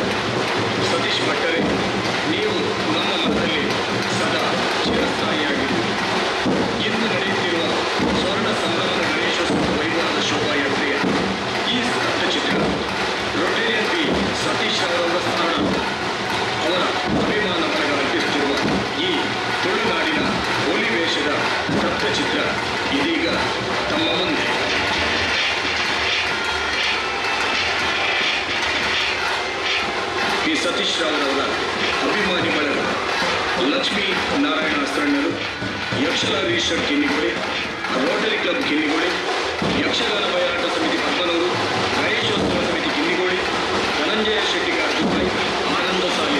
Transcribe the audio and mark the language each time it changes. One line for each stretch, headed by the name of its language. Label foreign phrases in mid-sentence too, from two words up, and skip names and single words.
Kannada: ಸತೀಶ್ ಭಟ್ಟರೇ, ನೀವು ನಮ್ಮ ಮನದಲ್ಲಿ ಸದಾ ಚಿರಸ್ಥಾಯಿಯಾಗಿದ್ದು ಇಂದು ನಡೆಯುತ್ತಿರುವ ಸ್ವರ್ಣ ಸಂಭ್ರಮದ ಗಣೇಶೋತ್ಸವ ವೈಭವದ ಶೋಭಾಯಾತ್ರೆಯ ಈ ಸ್ತಬ್ಧ ಚಿತ್ರ ರೊಟೇರಿಯನ್ ಪಿ ಸತೀಶ್ ಅವರವರ ಸ್ಮರಣಾರ್ಥ ಅವರ ಅಭಿಮಾನ ಬಳಗ ಅರ್ಪಿಸುತ್ತಿರುವ ಈ ತುಳುನಾಡಿನ ಹೋಲಿ ವೇಷದ ಸ್ತಬ್ಧ ಚಿತ್ರ ಇದೀಗ ತಮ್ಮ ಮುಂದೆ. ಪಿ ಸತೀಶ್ ರಾವ್ರವರ ಅಭಿಮಾನಿ ಬಳಗ ಲಕ್ಷ್ಮೀ ನಾರಾಯಣ ಅಸರಣರು, ಯಕ್ಷಲಾಗೀಶ್ವರ ಕಿನ್ನಿಗೋಳಿ, ರೋಟರಿ ಕ್ಲಬ್ ಕಿನ್ನಿಗೋಳಿ, ಯಕ್ಷಗಾನ ಹೋರಾಟ ಸಮಿತಿ ಪದ್ಮನೂರು, ಗಣೇಶೋತ್ಸವ ಸಮಿತಿ ಕಿನ್ನಿಗೋಳಿ, ಧನಂಜಯ ಶೆಟ್ಟಿಗಾರ್ ದುಬೈ, ಆನಂದ ಸಾಲೆ